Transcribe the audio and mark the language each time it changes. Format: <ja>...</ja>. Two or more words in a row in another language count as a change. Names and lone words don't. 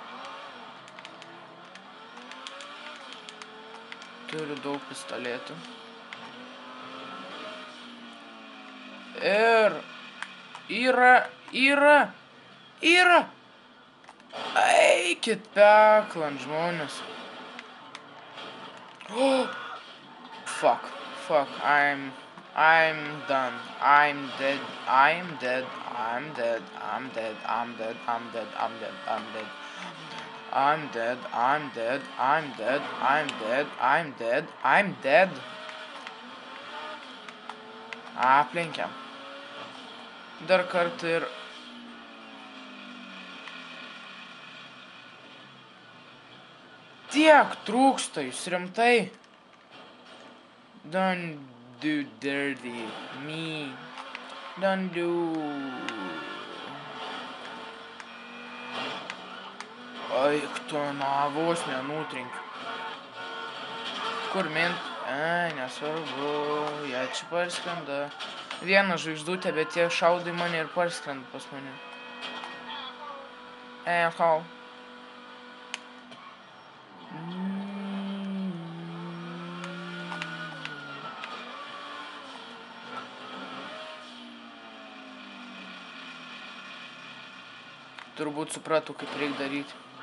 <lt>Turiu daug pistoletų. Ir yra. Eikit peklan, žmonės.</lt> <en>Oh, fuck, I'm done. I'm dead.</en> <lt>Aplenkiam. Dar kartą ir... Tiek trūksta, jūs rimtai.</lt> <en>Don't do dirty me. Don't do...</en> <lt>Eik tu, na, vos nenutrenkiu. Kur mint? Nesvarbu, jie čia parskrenda. Vieną žvaigždutę, bet jie šaudo į mane ir parskrenda pas mane. Hau. Turbūt supratau, kaip reikia daryti.</lt>